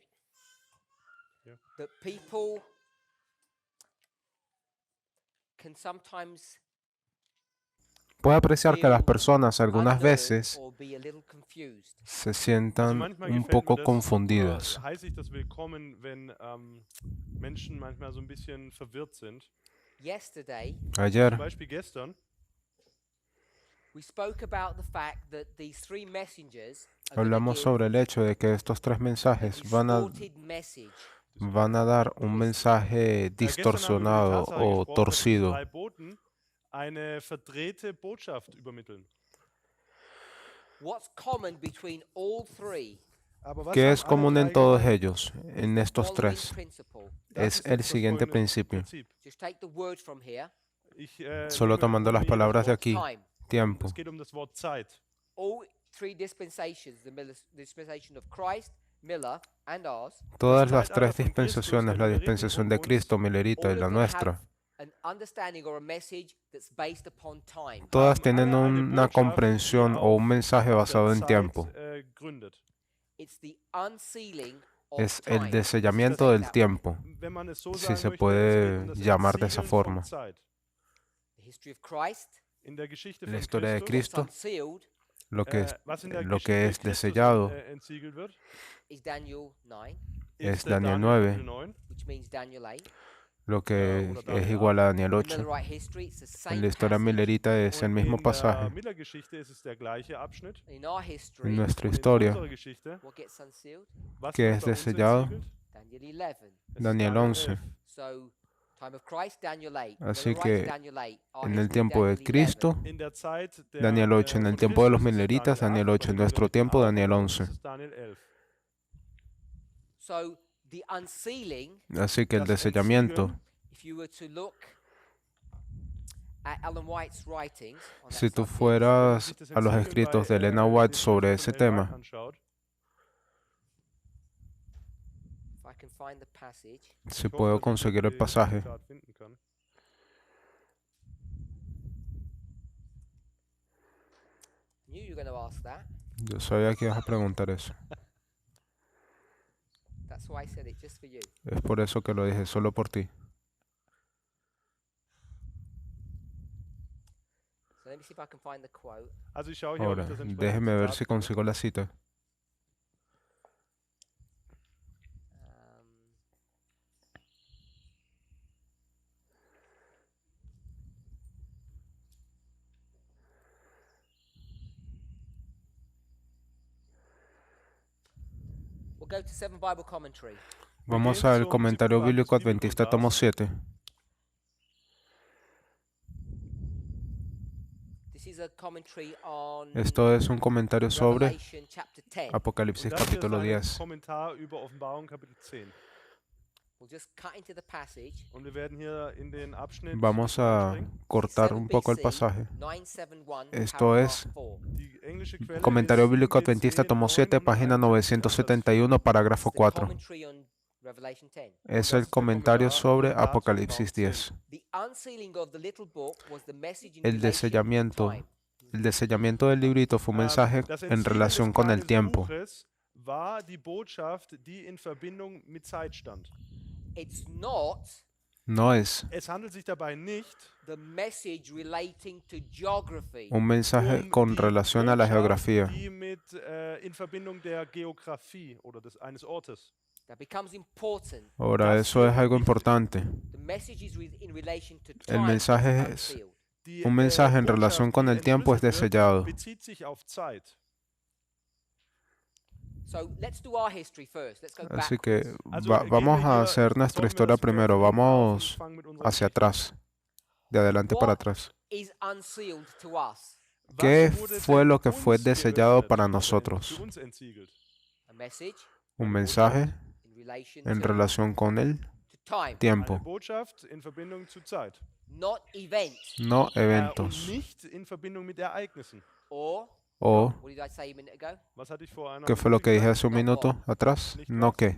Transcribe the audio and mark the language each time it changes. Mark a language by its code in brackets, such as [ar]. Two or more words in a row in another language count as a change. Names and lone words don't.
[en] Yeah. that people can sometimes [es] Puedo apreciar que las personas algunas [en] unlearn [es] veces [en] or be a little confused. [es] se [de] Also [es] sientan [de] manchmal [es] un [de] gefällt mir [es] poco [de] das, [es] confundidas. [de] heiße ich das willkommen, wenn Menschen manchmal so ein bisschen verwirrt sind. [en] Yesterday, [de] Zum [es] Ayer [de] Beispiel gestern [en] we spoke about the fact that these three messengers are [es] hablamos [en] give [es] sobre el hecho de que estos tres [en] a [es] mensajes [en] distorted message. [es] van a dar un mensaje [de] gestern haben wir über die [es] distorsionado [de] Tatsache [es] o [de] gesprochen, dass die [es] torcido, [de] drei Boten eine verdrehte Botschaft übermitteln. [en] What's common between all three? [de] Aber was [es] que [de] haben [es] es [de] alle [es] común en [de] drei [es] todos [de] gemein? [es] ellos, en estos [en] Following [es] tres. [en] principle. [de] Das [es] Es [de] ist [es] el [de] jetzt das [es] siguiente [de] folgende [es] principio. [de] Prinzip. [en] Just take the word from here. [de] Ich [es] Solo [de] nehme [es] tomando las [de] hier das [es] palabras de [de] Wort [es] aquí, [en] Time. [es] tiempo. [de] Es geht um das Wort Zeit. [en] All three dispensations, the dispensation of Christ, Miller, and ours, [es] Todas [de] Das [es] las [de] Zeitalter [es] tres [de] von Christus, [es] dispensaciones, [de] der [es] la [de] Milleriten [es] dispensación de [de] und uns, [es] Cristo, Milerita y [en] all [es] la [en] of them [es] nuestra, [en] have an understanding or a message that's based upon time. [es] todas [de] haben [es] tienen [de] alle eine [es] una [de] Botschaft, die [es] comprensión o un mensaje [de] auf der [es] basado en [de] Zeit, [es] tiempo. [de] gründet. [en] It's the unsealing of [es] Es el [en] time. [es] desellamiento del tiempo, [de] Wenn man es so [es] si [de] sagen [es] se [de] möchte, es geht [es] puede [de] um das [es] llamar de esa [de] Entsiegeln von [es] forma. [de] Zeit. [en] The history of Christ, [de] In der Geschichte [es] La [de] von [es] historia de [de] Christus, [es] Cristo, [en] what's unsealed, [de] was in der [es] lo [de] Geschichte [es] que es [de] Christus [es] desellado [de] entsiegelt wird, [en] is Daniel 9, [es] es [de] ist [es] Daniel [de] Kapitel [es] 9, [de] 9. [en] which means Daniel 8. [es] lo que [de] Oder [es] es [de] Daniel [es] igual a Daniel [en] In the [es] 8. [en] Millerite history, it's the [es] En [en] same [es] la historia [en] passage. [es] milerita es el [de] Und [es] mismo [de] in der [es] pasaje. [de] Miller-Geschichte ist es der gleiche Abschnitt. [en] In our [es] En [en] history, [es] nuestra [de] Und in [es] historia, [de] unserer Geschichte, [en] what gets unsealed? [de] was [es] que [de] wird [es] es [de] bei uns [es] desellado, [de] entsiegelt? [en] Daniel 11. [de] Es ist [es] Daniel 11. [de] 11. [en] So, time of Christ, Daniel 8. [es] Así [en] Millerites, [es] que [en] Daniel 8. Our [es] en el [en] history, [es] tiempo de [en] Daniel 11. [es] Cristo, [de] In der Zeit der, [es] Daniel 8, en el [de] von [es] tiempo de los [de] Christus ist es [es] mileritas, Daniel 8, [de] bei [es] en [de] den [es] nuestro [de] Milleriten [es] tiempo, [de] auch, [es] Daniel [de] bei uns [es] 11. [de] ist es Daniel 11. [en] So, the unsealing, [es] Así que el [de] Das [es] desellamiento, [de] Entsiegeln, [en] if you were to look at Ellen White's writings on that [es] si tú [en] subject, [de] wenn man [es] fueras [de] sich das [es] a los [de] Entsiegeln [es] escritos [de] bei, [es] de Elena [de] den [es] White [de] Schriften [es] sobre [de] von [es] ese [de] Ellen White [es] tema, [de] anschaut, [en] if I can find the passage, [es] si [de] ich hoffe, [es] puedo [de] dass ich [es] conseguir el [de] das [es] pasaje, [de] Zitat finden kann. [en] I knew you were going to ask that. [es] yo sabía que ibas a preguntar eso. [en] That's why I said it, just for you. [es] Es por eso que lo dije, solo por ti. [en] So let me see if I can find the quote. [de] Also ich schaue hier, ob [es] Ahora, [de] ich das entsprechende [es] déjeme ver [de] Zitat [es] si [de] finde. [es] consigo la cita. [en] Um, we'll go to 7 Bible Commentary. [es] Vamos [de] gehen [es] al [de] zum [es] comentario [de] siebten Band des [es] bíblico adventista, tomo [de] Bibelkommentars. [es] 7. [en] This is a commentary on [es] Esto es un comentario sobre [en] Revelation chapter 10. [es] Apocalipsis [de] Und das hier ist [es] capítulo [de] ein [es] 10. [de] Kommentar über Offenbarung Kapitel 10. [en] We'll just cut into the passage. [de] Und wir werden hier in den Abschnitt [es] Vamos a [de] einspringen. [es] cortar [en] 7 [es] un poco el [en] BC, [es] pasaje. [en] 971, [es] Esto es [en] paragraph 4. [de] Die englische Quelle [es] Comentario [de] ist [es] bíblico [de] 7 [es] adventista, [de] BC [es] tomo 7, página 971, [en] It's [es] parágrafo [en] the [es] 4. [en] commentary on Revelation 10. [es] Es [de] Das [es] el [de] ist der [es] comentario [de] Kommentar [es] sobre [de] und Kommentar zu [es] Apocalipsis [de] Offenbarung [es] 10. [en] The unsealing of the little book was the message in [es] El [en] relation [es] desellamiento, [en] to time. [es] el desellamiento del librito fue un mensaje [de] Das [es] en [de] Entsiegel [es] relación [de] des [es] con el [de] kleinen [es] tiempo. [de] Buches war die Botschaft, die in Verbindung mit Zeit stand. [en] It's not [es] No es [de] Es handelt sich dabei nicht [en] the message relating to geography. [es] un mensaje con [de] die [es] relación a la [de] Botschaft, [es] geografía. [de] die mit in Verbindung der Geografie oder eines Ortes. [en] That becomes important. [es] Ahora, [de] Das [es] eso [de] wird [es] es algo [de] wichtig. [es] importante. [en] The message is in relation to [es] El [en] time. [es] mensaje [en] is [es] es [en] unsealed. [de] Die, [es] un mensaje en [de] Botschaft, [es] relación con [de] die [es] el tiempo es [de] entschlüsselt wird, [es] desellado. [de] bezieht sich auf Zeit. [en] So let's do our history first. Let's go [es] Así [en] backwards. [es] que [de] Also gehen [es] vamos [de] wir [es] a [de] hier, [es] hacer nuestra [de] sollen wir [es] historia [de] das [es] primero. [de] von hinten auf und [es] Vamos [de] fangen mit unserer [es] hacia [de] Geschichte. [es] atrás, de adelante para [en] What [es] atrás. [en] is unsealed to us? [es] ¿Qué [de] Was wurde [es] fue [de] denn [es] lo que fue [de] uns [es] desellado [de] geöffnet [es] para [de] oder [es] nosotros? [de] für uns entsiegelt? [en] A message [es] Un mensaje [en] in relation [es] en [en] to [es] relación con el [en] time. [es] tiempo. [de] Eine Botschaft in Verbindung zu Zeit. [en] not event. [es] no [de] Und [es] eventos. [de] nicht in Verbindung mit Ereignissen. [en] Or, [es] O, [en] what did I say a minute ago? [de] Was hatte ich vor einer [es] ¿qué fue lo [de] Minute [es] que dije [de] gesagt? [es] hace un minuto atrás? No qué,